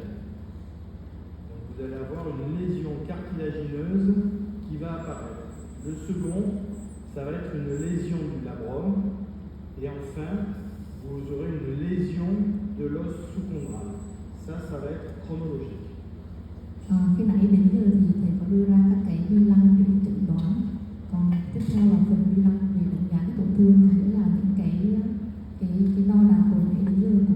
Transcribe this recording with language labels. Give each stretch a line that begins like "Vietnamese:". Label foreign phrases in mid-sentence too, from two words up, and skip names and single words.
French: Donc vous allez avoir une lésion cartilagineuse qui va apparaître. Le second, ça va être une lésion du labrum. Et enfin, vous aurez une lésion de l'os sous-chondral. Ça va être chronologique.
Vietnamese: Khi nãy đến giờ thì thầy có đưa ra các cái vi lăng để chẩn đoán. Còn tiếp theo là phần vi lăng để đánh giá cái tổn thương, nghĩa là những cái đo đạc hồi nãy đến giờ